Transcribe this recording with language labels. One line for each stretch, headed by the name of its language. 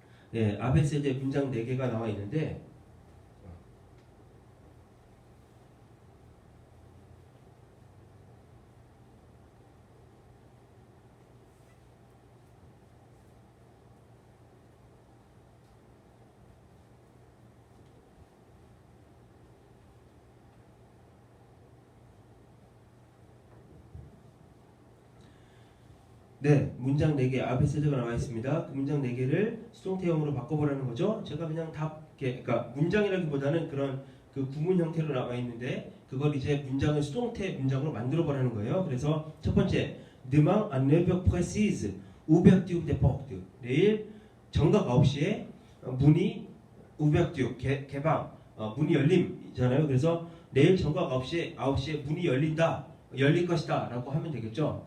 Korean: 네, 아베세제 문장 4개가 나와 있는데 네, 문장 4개 아베세제가 나와 있습니다. 그 문장 4개를 수동태형으로 바꿔보라는 거죠. 제가 그냥 그러니까 문장이라기보다는 그런 그 구문 형태로 나와 있는데 그걸 이제 문장을 수동태 문장으로 만들어 보라는 거예요.
French: 그래서 첫 번째, demain à 9h précise, ouverture des portes.
Korean: 내일 정각 9시에 문이 ouverture 개방, 문이 열림이잖아요. 그래서 내일 정각 9시에 문이 열릴 것이다 라고 하면 되겠죠.